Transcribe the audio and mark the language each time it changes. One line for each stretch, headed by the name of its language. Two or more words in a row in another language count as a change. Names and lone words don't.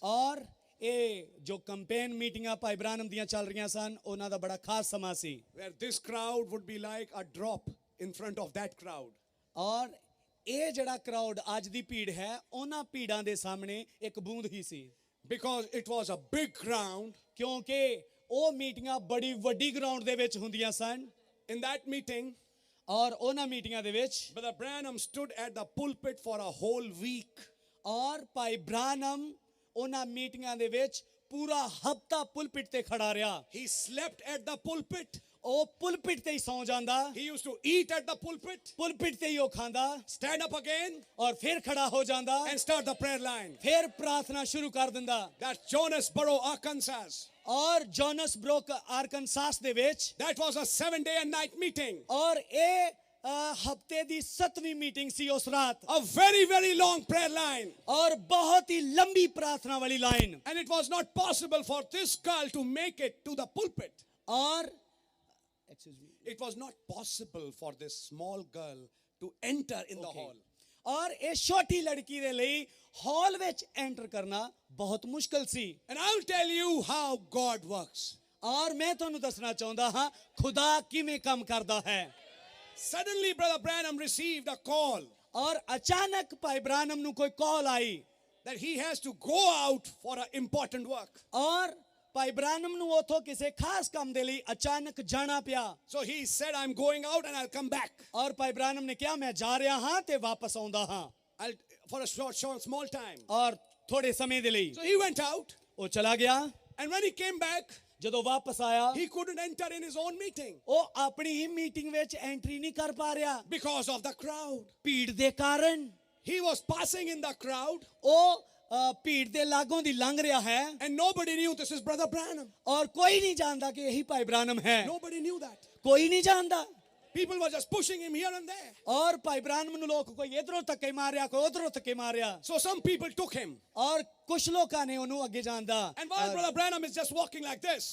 Punjabi: और ਇਹ ਜੋ
English: campaign meetings
Punjabi: ਭਾਈ ਬ੍ਰਾਨਮ ਦੀਆਂ ਚੱਲ ਰਹੀਆਂ ਸਨ, ਉਹਨਾਂ ਦਾ ਬੜਾ ਖਾਸ ਸਮਾਂ ਸੀ।
English: Where this crowd would be like a drop in front of that crowd.
Punjabi: ਔਰ ਇਹ ਜਿਹੜਾ ਕਰਾਊਡ ਅੱਜ ਦੀ ਭੀੜ ਹੈ, ਉਹਨਾਂ ਭੀੜਾਂ ਦੇ ਸਾਹਮਣੇ ਇੱਕ ਬੂੰਦ ਹੀ ਸੀ।
English: Because it was a big ground.
Punjabi: ਕਿਉਂਕਿ ਉਹ ਮੀਟਿੰਗਾਂ ਬੜੀ ਵੱਡੀ ਗਰਾਊਂਡ ਦੇ ਵਿੱਚ ਹੁੰਦੀਆਂ ਸਨ।
English: In that meeting,
Punjabi: ਔਰ ਉਹਨਾਂ ਮੀਟਿੰਗਾਂ ਦੇ ਵਿੱਚ
English: Brother Branham stood at the pulpit for a whole week.
Punjabi: ਔਰ ਭਾਈ ਬ੍ਰਾਨਮ ਉਹਨਾਂ ਮੀਟਿੰਗਾਂ ਦੇ ਵਿੱਚ ਪੂਰਾ ਹਫਤਾ ਪੁਲਪਿਟ ਤੇ ਖੜਾ ਰਿਹਾ।
English: He slept at the pulpit.
Punjabi: ਉਹ ਪੁਲਪਿਟ ਤੇ ਹੀ ਸੌਂ ਜਾਂਦਾ,
English: He used to eat at the pulpit,
Punjabi: ਪੁਲਪਿਟ ਤੇ ਹੀ ਉਹ ਖਾਂਦਾ,
English: stand up again,
Punjabi: ਔਰ ਫਿਰ ਖੜਾ ਹੋ ਜਾਂਦਾ,
English: and start the prayer line.
Punjabi: ਫਿਰ ਪ੍ਰਾਰਥਨਾ ਸ਼ੁਰੂ ਕਰ ਦਿੰਦਾ।
English: That's Jonesboro, Arkansas.
Punjabi: ਔਰ ਜੋਨਸਬਰੋਕ ਆਰਕਨਸਾਸ ਦੇ ਵਿੱਚ
English: That was a 7-day and night meeting.
Punjabi: ਔਰ ਇਹ ਹਫਤੇ ਦੀ 7ਵੀਂ ਮੀਟਿੰਗ ਸੀ ਉਸ ਰਾਤ।
English: A very, very long prayer line.
Punjabi: ਔਰ ਬਹੁਤ ਹੀ ਲੰਬੀ ਪ੍ਰਾਰਥਨਾ ਵਾਲੀ ਲਾਈਨ।
English: And it was not possible for this girl to make it to the pulpit.
Punjabi: ਔਰ
English: It was not possible for this small girl to enter in the hall.
Punjabi: ਔਰ ਇਹ ਛੋਟੀ ਲੜਕੀ ਦੇ ਲਈ ਹਾਲ ਵਿੱਚ ਐਂਟਰ ਕਰਨਾ ਬਹੁਤ ਮੁਸ਼ਕਲ ਸੀ।
English: And I'll tell you how God works.
Punjabi: ਔਰ ਮੈਂ ਤੁਹਾਨੂੰ ਦੱਸਣਾ ਚਾਹੁੰਦਾ ਹਾਂ ਖੁਦਾ ਕਿਵੇਂ ਕੰਮ ਕਰਦਾ ਹੈ।
English: Suddenly, Brother Branham received a call
Punjabi: ਔਰ ਅਚਾਨਕ ਭਾਈ ਬ੍ਰਾਨਮ ਨੂੰ ਕੋਈ ਕਾਲ ਆਈ
English: that he has to go out for an important work.
Punjabi: ਔਰ ਭਾਈ ਬ੍ਰਾਨਮ ਨੂੰ ਉਥੋਂ ਕਿਸੇ ਖਾਸ ਕੰਮ ਦੇ ਲਈ ਅਚਾਨਕ ਜਾਣਾ ਪਿਆ।
English: So he said, I'm going out and I'll come back.
Punjabi: ਔਰ ਭਾਈ ਬ੍ਰਾਨਮ ਨੇ ਕਿਹਾ ਮੈਂ ਜਾ ਰਿਹਾ ਹਾਂ ਤੇ ਵਾਪਸ ਆਉਂਦਾ ਹਾਂ
English: For a small time.
Punjabi: ਔਰ ਥੋੜੇ ਸਮੇਂ ਦੇ ਲਈ।
English: So he went out.
Punjabi: ਉਹ ਚਲਾ ਗਿਆ।
English: And when he came back,
Punjabi: ਜਦੋਂ ਵਾਪਸ ਆਇਆ
English: he couldn't enter in his own meeting
Punjabi: ਉਹ ਆਪਣੀ ਹੀ ਮੀਟਿੰਗ ਵਿੱਚ ਐਂਟਰੀ ਨਹੀਂ ਕਰ ਪਾ ਰਿਹਾ
English: because of the crowd.
Punjabi: ਭੀੜ ਦੇ ਕਾਰਨ।
English: He was passing in the crowd
Punjabi: ਉਹ ਭੀੜ ਦੇ ਲਾਗੋਂ ਦੀ ਲੰਘ ਰਿਹਾ ਹੈ
English: and nobody knew this is Brother Branham.
Punjabi: ਔਰ ਕੋਈ ਨਹੀਂ ਜਾਣਦਾ ਕਿ ਇਹੀ ਭਾਈ ਬ੍ਰਾਨਮ ਹੈ।
English: Nobody knew that.
Punjabi: ਕੋਈ ਨਹੀਂ ਜਾਣਦਾ।
English: People were just pushing him here and there.
Punjabi: ਔਰ ਭਾਈ ਬ੍ਰਾਨਮ ਨੂੰ ਲੋਕ ਕੋਈ ਇਧਰੋਂ ਧੱਕੇ ਮਾਰਿਆ, ਕੋਈ ਉਧਰੋਂ ਧੱਕੇ ਮਾਰਿਆ।
English: So some people took him.
Punjabi: ਔਰ ਕੁਝ ਲੋਕਾਂ ਨੇ ਉਹਨੂੰ ਅੱਗੇ ਜਾਣਦਾ।
English: And while Brother Branham is just walking like this,